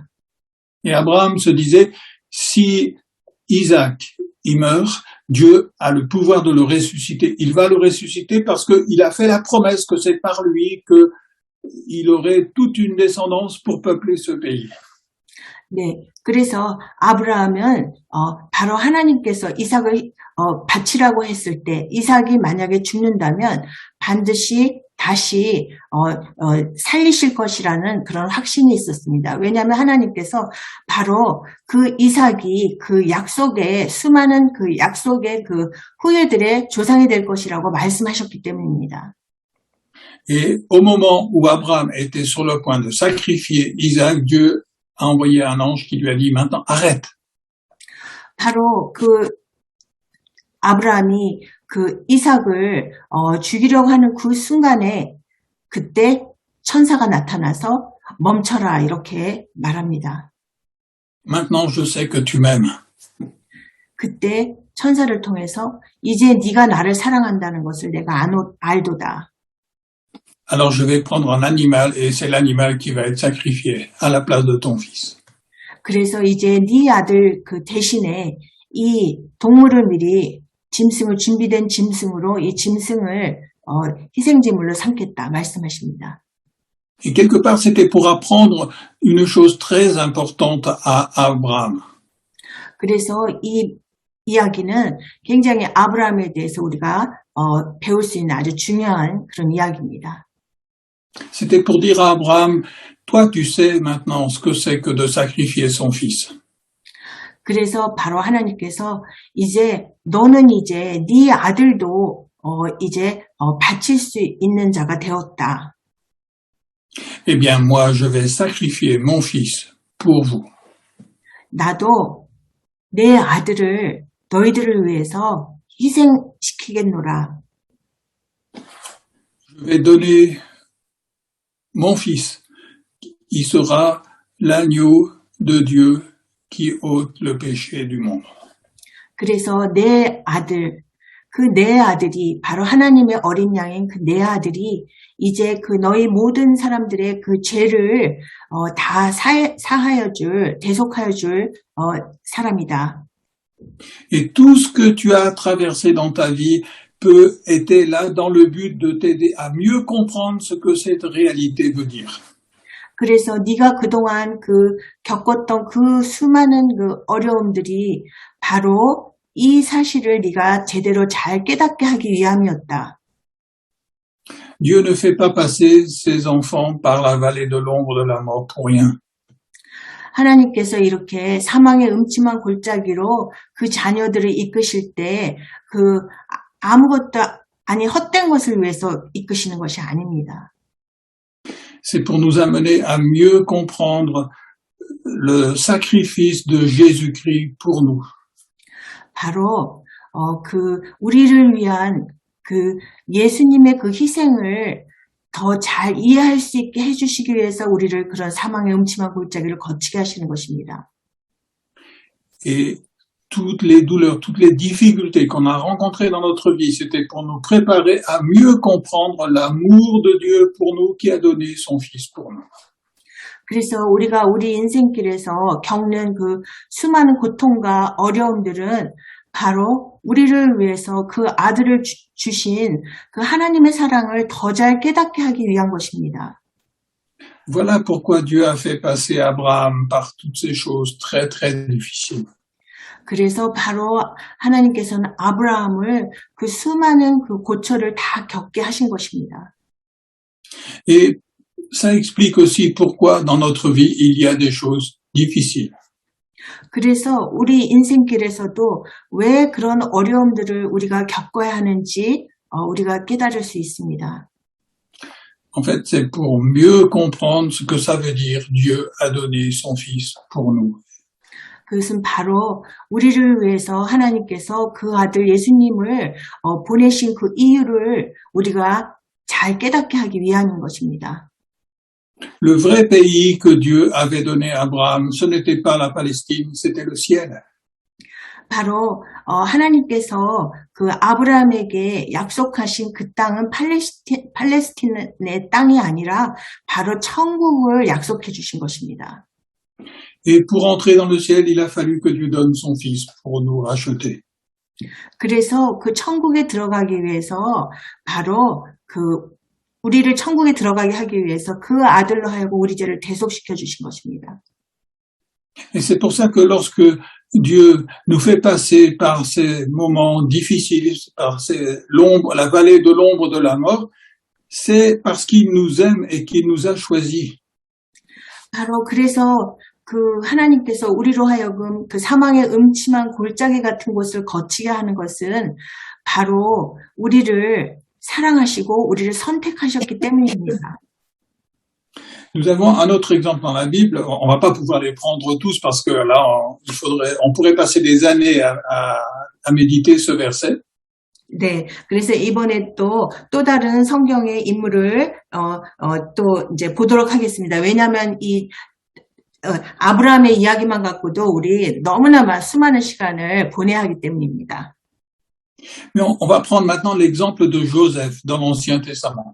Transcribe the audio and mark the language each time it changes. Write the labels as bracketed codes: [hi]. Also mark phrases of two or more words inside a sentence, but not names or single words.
[fr] Et Abraham se disait, si Isaac, il meurt, Dieu a le pouvoir de le ressusciter. Il va le ressusciter parce qu'il a fait la promesse que c'est par lui que il aurait toute une descendance pour peupler ce pays. [ko] 네, 그래서 아브라함은 바로 하나님께서 이삭을 바치라고 했을 때 이삭이 만약에 죽는다면 반드시 다시 살리실 것이라는 그런 확신이 있었습니다. 왜냐하면 하나님께서 바로 그 이삭이 그 약속의 수많은 그 약속의 그 후예들의 조상이 될 것이라고 말씀하셨기 때문입니다. [fr] Et au moment où Abraham était sur le point de sacrifier Isaac, Dieu a envoyé un ange qui lui a dit maintenant arrête. [ko] 바로 그 아브라함이 그 이삭을 죽이려고 하는 그 순간에 그때 천사가 나타나서 멈춰라 이렇게 말합니다. [fr] Maintenant je sais que tu m'aimes. [ko] 그때 천사를 통해서 이제 네가 나를 사랑한다는 것을 내가 알도다. [fr] Alors je vais prendre un animal et c'est l'animal qui va être sacrifié à la place de ton fils. [ko] 그래서 이제 네 아들 그 대신에 이 동물을 미리 짐승을 준비된 짐승으로 이 짐승을 희생제물로 삼겠다 말씀하십니다. [fr] Et quelque part c'était pour apprendre une chose très importante à Abraham. [ko] 그래서 이 이야기는 굉장히 아브라함에 대해서 우리가 배울 수 있는 아주 중요한 그런 이야기입니다. [fr] C'était pour dire à Abraham, toi tu sais maintenant ce que c'est que de sacrifier son fils. [ko] 그래서 바로 하나님께서 이제 너는 이제 네 아들도 이제 바칠 수 있는 자가 되었다. [fr] Eh bien moi je vais sacrifier mon fils pour vous. [ko] 나도 내 아들을 너희들을 위해서 희생시키겠노라. [fr] Je vais donner mon fils. Il sera l'agneau de Dieu qui ôte le péché du monde. [ko] 그래서 내 아들, 그 내 아들이 바로 하나님의 어린 양인 그 내 아들이 이제 그 너희 모든 사람들의 그 죄를 다 사하여 줄, 대속하여 줄 사람이다. [fr] Et tout ce que tu as traversé dans ta vie était là dans le but de t'aider à mieux comprendre ce que cette réalité veut dire. [ko] 그래서 네가 그동안 그 겪었던 그 수많은 그 어려움들이 바로 이 사실을 네가 제대로 잘 깨닫게 하기 위함이었다. [fr] Dieu ne fait pas passer ses enfants par la vallée de l'ombre de la mort pour rien. [ko] 하나님께서 이렇게 사망의 음침한 골짜기로 그 자녀들을 이끄실 때 그 아무것도 아니 헛된 것을 위해서 이끄시는 것이 아닙니다. [fr] C'est pour nous amener à mieux comprendre le sacrifice de Jésus-Christ pour nous. [ko] 바로 그 우리를 위한 그 예수님의 그 희생을 더 잘 이해할 수 있게 해주시기 위해서 우리를 그런 사망의 음침한 골짜기를 거치게 하시는 것입니다. [fr] Et toutes les douleurs, toutes les difficultés qu'on a rencontrées dans notre vie, c'était pour nous préparer à mieux comprendre l'amour de Dieu pour nous qui a donné son Fils pour nous. [ko] 그래서 우리가 우리 인생길에서 겪는 그 수많은 고통과 어려움들은 바로 우리를 위해서 그 아들을 주신 그 하나님의 사랑을 더 잘 깨닫게 하기 위한 것입니다. [fr] Voilà pourquoi Dieu a fait passer Abraham par toutes ces choses très très difficiles. [ko] 그래서 바로 하나님께서는 아브라함을 그 수많은 그 고초를 다 겪게 하신 것입니다. [fr] Et ça explique aussi pourquoi dans notre vie il y a des choses difficiles. [ko] 그래서 우리 인생길에서도 왜 그런 어려움들을 우리가 겪어야 하는지 우리가 깨달을 수 있습니다. [fr] En fait, c'est pour mieux comprendre ce que ça veut dire Dieu a donné son Fils pour nous. [ko] 그것은 바로 우리를 위해서 하나님께서 그 아들 예수님을 보내신 그 이유를 우리가 잘 깨닫게 하기 위함인 것입니다. [fr] Le vrai pays que Dieu avait donné à Abraham, ce n'était pas la Palestine, c'était le ciel. [ko] 바로 하나님께서 그 아브라함에게 약속하신 그 땅은 팔레스틴의 땅이 아니라 바로 천국을 약속해 주신 것입니다. [fr] Et pour entrer dans le ciel, il a fallu que Dieu donne son Fils pour nous racheter. [ko] 그래서 그 천국에 들어가기 위해서 바로 그 우리를 천국에 들어가게 하기 위해서 그 아들로 하여금 우리 죄를 대속시켜 주신 것입니다. [fr] Et c'est pour ça que lorsque Dieu nous fait passer par ces moments difficiles, par la vallée de l'ombre de la mort, c'est parce qu'il nous aime et qu'il nous a choisis. [ko] 바로 그래서 그 하나님께서 우리로 하여금 그 사망의 음침한 골짜기 같은 곳을 거치게 하는 것은 바로 우리를 사랑하시고 우리를 선택하셨기 때문입니다. [fr] Nous avons un autre exemple dans la Bible. On va pas pouvoir les prendre tous parce que là, on pourrait passer des années à méditer ce verset. [ko] 네, 그래서 이번에 또 다른 성경의 인물을 또 이제 보도록 하겠습니다. 왜냐하면 이 아브라함의 이야기만 갖고도 우리 너무나 수많은 시간을 보내야 하기 때문입니다. [fr] Mais on va prendre maintenant l'exemple de Joseph dans l'Ancien Testament.